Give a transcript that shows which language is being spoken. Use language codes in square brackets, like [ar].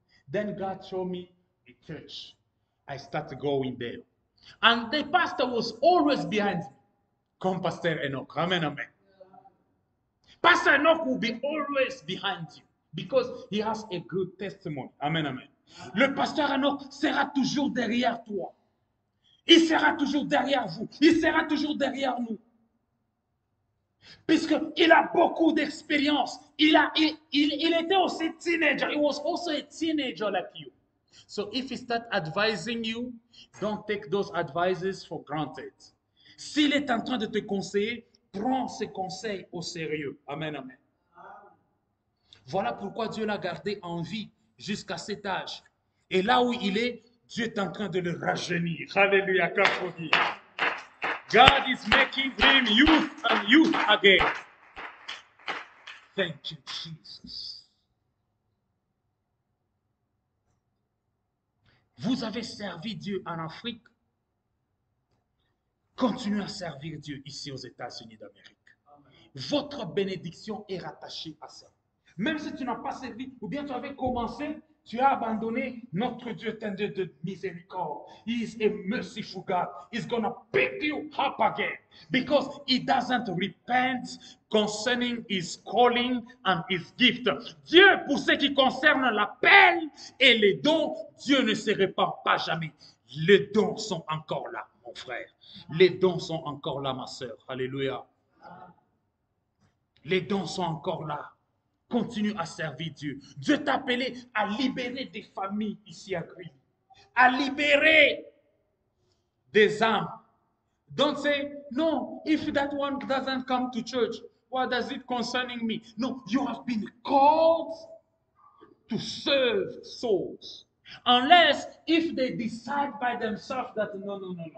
[en] Then God showed me a church. I started going there. And the pastor was always behind me. Come, Pastor Enoch. Amen, amen. Pastor Enoch will be always behind you because he has a good testimony. Amen, amen. [fr] Le pasteur Enoch sera toujours derrière toi. Il sera toujours derrière vous. Il sera toujours derrière nous. Puisqu'il a beaucoup d'expérience. Il était aussi teenager. [en] He was also a teenager like you. So if he start advising you, don't take those advices for granted. [fr] S'il est en train de te conseiller, prends ses conseils au sérieux. Amen, amen. Voilà pourquoi Dieu l'a gardé en vie jusqu'à cet âge. Et là où il est, Dieu est en train de le rajeunir. [en] Alléluia, God is making him youth and youth again. Thank you, Jesus. [fr] Vous avez servi Dieu en Afrique. Continuez à servir Dieu ici aux États-Unis d'Amérique. Votre bénédiction est rattachée à ça. Même si tu n'as pas servi, ou bien tu avais commencé, tu as abandonné, notre Dieu est un Dieu de miséricorde. [en] He is a merciful God. He's going to pick you up again. Because he doesn't repent concerning his calling and his gift. [fr] Dieu, pour ce qui concerne l'appel et les dons, Dieu ne se répand pas jamais. Les dons sont encore là, mon frère. Les dons sont encore là, ma sœur. Alléluia. Les dons sont encore là. Continue à servir Dieu. Dieu t'a appelé à libérer des familles ici à Gris. À libérer des âmes. [en] Don't say, no, if that one doesn't come to church, what does it concerning me? No, you have been called to serve souls. Unless if they decide by themselves that no.